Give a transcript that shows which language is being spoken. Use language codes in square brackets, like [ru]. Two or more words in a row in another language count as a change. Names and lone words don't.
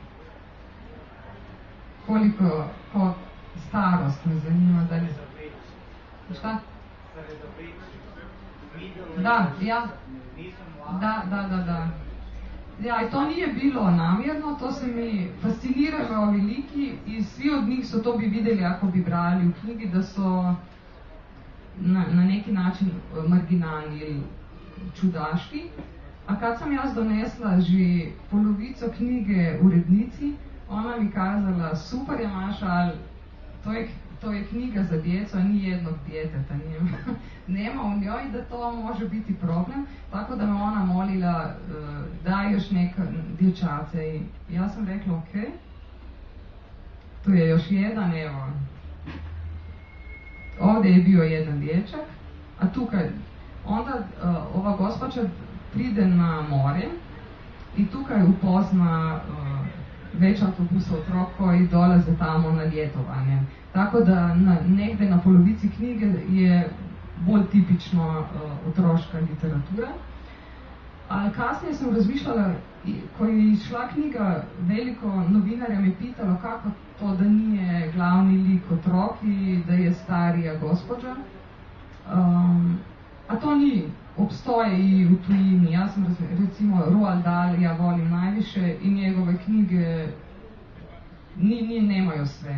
[hr] Koliko starost me zanima, da li... [sr] Šta? Da, ja. [hr] Da. Ja, i to nije bilo namjerno, to se mi fasciniralo ovi liki i svi od njih so to bi videli, [sl] ako bi brali v knjigi, [hr] da so na neki način marginalni ili čudaški. A kad sam jaz donesla [sl] že polovico knjige [hr] urednici, ona mi kazala, super je Maša, ali to je knjiga za djecu, a ni jednog djeteta nema u njoj, da to može biti problem, tako da me ona molila da još neka dječace. I ja sam rekla, ok, tu je još jedan, evo. Ovdje je bio jedan dječak, a tukaj, onda ova gospođa pride na more i tukaj [sl] upozna več avtobusa otrok [hr] koji dolaze tamo na ljetovanje. [sl] Tako da negde na polovici knjige je bolj tipično otroška literatura. Ali kasneje sem razmišljala, ko je izšla knjiga, veliko novinarja me pitalo, kako to, da nije glavni lik otrok [hr] i da je starija gospođa. [sl] A to ni, obstoje i u tujini. [hr] Ja sam, recimo, Roald Dahl ja volim najviše i njegove knjige nemaju sve.